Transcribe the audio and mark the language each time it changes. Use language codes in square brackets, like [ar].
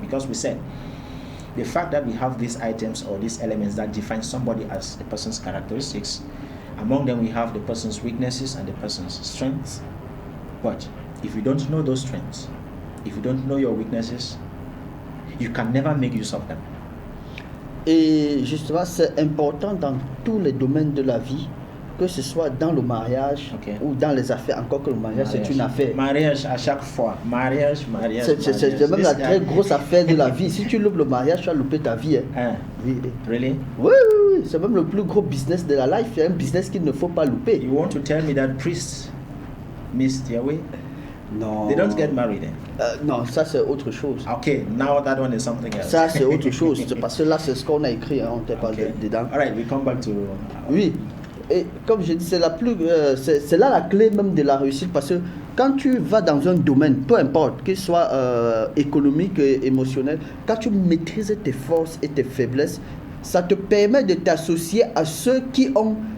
[en] Because we said, the fact that we have these items or these elements that define somebody as a person's characteristics, among them we have the person's weaknesses and the person's strengths. But if you don't know those strengths, if you don't know your weaknesses, you can never make use of them. [fr] Et justement, c'est important dans tous les domaines de la vie, que ce soit dans le mariage ou dans les affaires, encore que le mariage c'est une affaire. Mariage à chaque fois, mariage. C'est même la très grosse affaire de la vie. Si tu loupes le mariage, tu vas louper ta vie. Oui. [en] Really? [fr] Oui, c'est même le plus gros business de la life. C'est un business qu'il ne faut pas louper. [en] You want to tell me that priests miss their way? [fr] Non. [en] They don't get married then? [fr] Non, ça c'est autre chose. [en] Okay, now that one is something else. [fr] Ça c'est autre chose. Parce que là c'est ce qu'on a écrit, on ne pas dedans. [en] Alright, we come back to. [fr] Oui. Et comme je dis, c'est là la clé même de la réussite, parce que quand tu vas dans un domaine, peu importe, qu'il soit économique et émotionnel, quand tu maîtrises tes forces et tes faiblesses, ça te permet de t'associer à ceux qui ont...